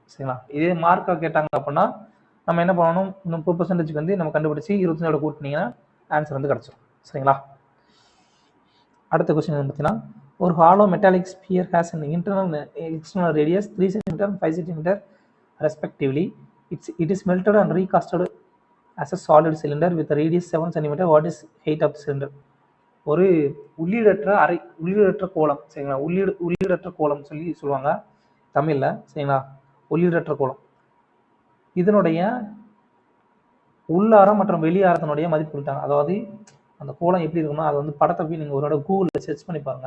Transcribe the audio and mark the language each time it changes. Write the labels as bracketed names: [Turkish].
[Tamil] சரிங்களா, இதே மார்க்காக கேட்டாங்க அப்படின்னா நம்ம என்ன பண்ணணும்? 30% வந்து நம்ம கண்டுபிடிச்சி 25ஓட கூட்டினீங்கன்னா ஆன்சர் வந்து கிடச்சிடும். சரிங்களா, அடுத்த கொஸ்டின் பார்த்தீங்கன்னா, ஒரு [English] Hollow metallic sphere has an internal external radius 3 cm and 5 cm respectively. It is melted and recasted as a solid cylinder with a radius 7 cm. What is height of the cylinder? [Tamil] ஒரு உள்ளீடற்ற கோளம். சரிங்களா, உள்ளீடற்ற கோளம் சொல்லுவாங்க தமிழில். சரிங்களா, உள்ளீடற்ற கோளம். இதனுடைய உள்ளாரம் மற்றும் வெளியாரத்தினுடைய மதிப்பு கொடுத்தாங்க. அதாவது அந்த கோலம் எப்படி இருக்குன்னா, அது வந்து படத்தை போய் நீங்கள் ஒரு கூகுளில் சர்ச் பண்ணி பாருங்க.